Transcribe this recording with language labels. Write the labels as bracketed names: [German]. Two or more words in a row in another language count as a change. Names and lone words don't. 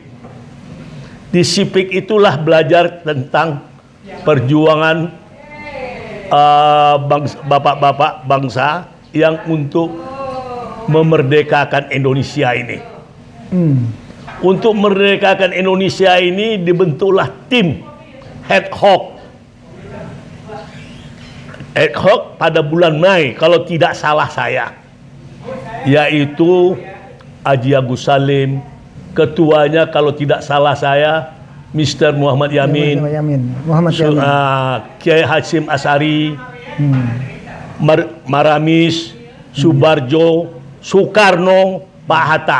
[Indonesian] Di sipik itulah belajar tentang perjuangan bapak-bapak bangsa yang untuk memerdekakan Indonesia ini. Untuk memerdekakan Indonesia ini dibentuklah tim ad hoc. Ad hoc pada bulan Mei kalau tidak salah saya, yaitu Haji Agus Salim, ketuanya kalau tidak salah saya Mr. Muhammad Yamin, Kiai Hasyim Asy'ari, Maramis, Subarjo, Soekarno, Pak Hatta.